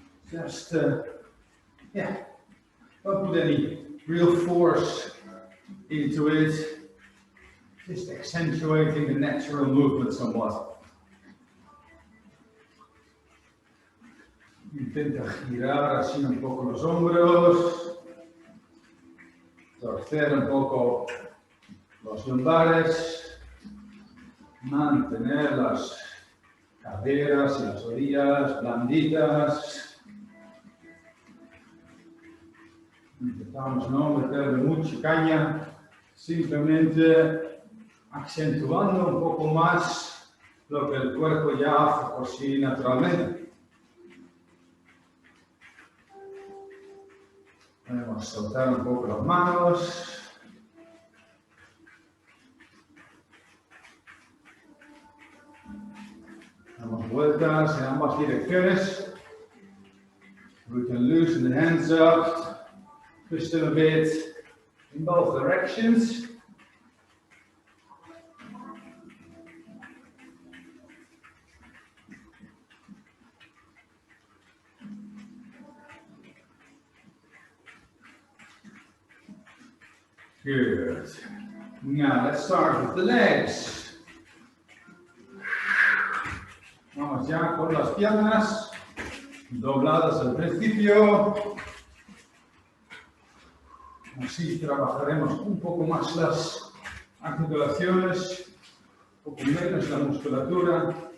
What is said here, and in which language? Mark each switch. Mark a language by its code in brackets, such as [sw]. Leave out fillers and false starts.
[en] Just don't put any real force into it, just accentuating the natural movement somewhat. [es] Intenta girar así un poco los hombros, torcer un poco los lumbares, mantener las caderas y las orillas blanditas. Intentamos no meterle mucha caña, simplemente acentuando un poco más lo que el cuerpo ya hace por sí naturalmente. Podemos soltar un poco las manos. Damos vueltas en ambas direcciones. [en] We can loosen the hands up. Twist them a bit in both directions. Good. Now let's start with the legs. [es] Vamos ya con las piernas dobladas al principio. Así trabajaremos un poco más las articulaciones, un poco menos la musculatura.